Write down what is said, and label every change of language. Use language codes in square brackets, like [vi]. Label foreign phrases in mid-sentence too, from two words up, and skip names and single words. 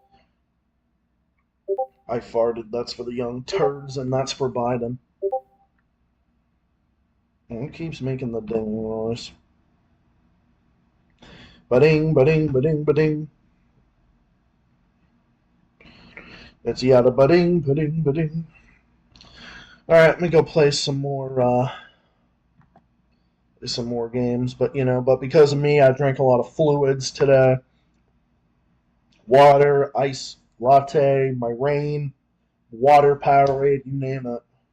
[en] I farted. That's for the young turds, and that's for Biden. It keeps making the ding noise. Ba-ding, ba-ding, ba-ding, ba-ding. It's yada ba-ding, ba-ding, ba-ding. Alright, let me go play some more games. But because of me, I drank a lot of fluids today. Water, ice latte, my rain, water Powerade, you name it.